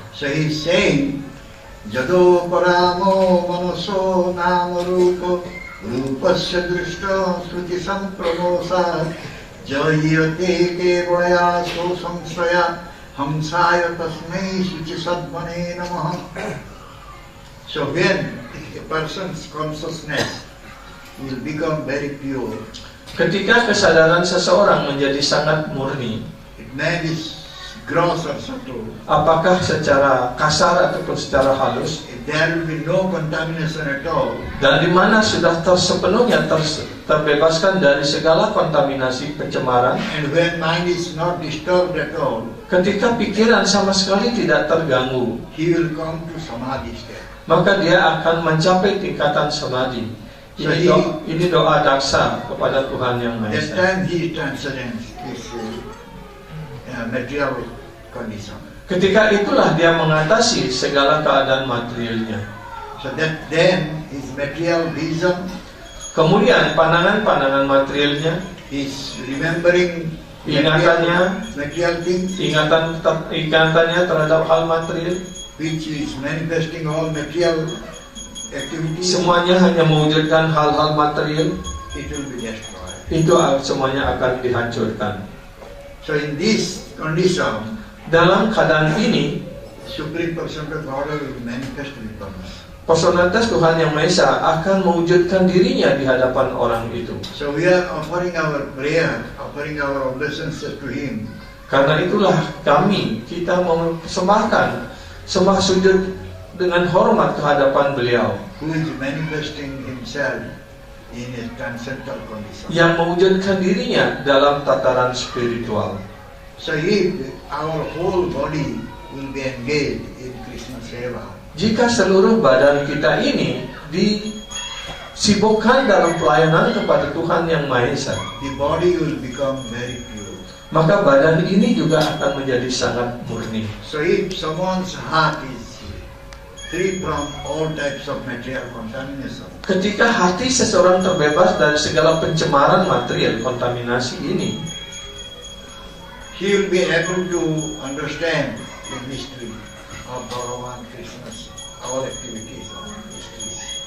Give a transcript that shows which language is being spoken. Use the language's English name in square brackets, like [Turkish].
[English] So he is saying, [Sanskrit] Jado paramo manaso nama rupa rupasya drishta sruti sampramosa jayate kevalaya so samsaya hamsaya tasmai suci sadmane namaha. [English] So when a person's consciousness will become very pure, [Indonesian] Ketika kesadaran seseorang menjadi sangat murni, [English] it may be gross or subtle, [Indonesian] apakah secara kasar ataupun secara halus, [English] if there will be no contamination at all, [Indonesian] dan di mana sudah sepenuhnya terbebaskan dari segala kontaminasi pencemaran, [English] and when mind is not disturbed at all, [Indonesian] ketika pikiran sama sekali tidak terganggu, [English] he will come to samadhi state. [Indonesian] maka dia akan mencapai tingkatan samadhi. Ini doa Daksa kepada Tuhan Yang Maha [English] That [Indonesian] Esa. [English] time he transcends his material condition. [Indonesian] Ketika itulah dia mengatasi segala keadaan materialnya. [English] So that then his material vision, [Indonesian] Kemudian pandangan-pandangan materialnya, [English] his remembering [Indonesian] Ingatannya. [English] material things, [Indonesian] ingatannya terhadap hal material, [English] which is manifesting all material activities, [Indonesian] semuanya hanya mewujudkan hal-hal material, [English] it will be destroyed. [Indonesian] itu semuanya akan dihancurkan. [English] So in this condition, [Indonesian] Dalam keadaan ini, [English] Supreme Personality of Godhead will manifest within us. [Indonesian] personalitas Tuhan Yang Maha Esa akan mewujudkan dirinya di hadapan orang itu. [English] So we are offering our prayer, offering our obeisances to Him. [Indonesian] Karena itulah kita mempersembahkan sembah sujud dengan hormat kehadapan beliau [English] Who is manifesting Himself in a transcendental condition. [Indonesian] yang mewujudkan dirinya dalam tataran spiritual. [English] So if our whole body will be engaged in Krishna Seva, [Indonesian] Jika seluruh badan kita ini disibukkan dalam pelayanan kepada Tuhan Yang Maha Esa, [English] the body will become very pure. [Indonesian] maka badan ini juga akan menjadi sangat murni. [English] So if someone's heart is free from all types of material contamination, [Indonesian] Ketika hati seseorang terbebas dari segala pencemaran material kontaminasi ini, [English] he will be able to understand the mystery of Bhagavan Krishna's, our activities, our mysteries.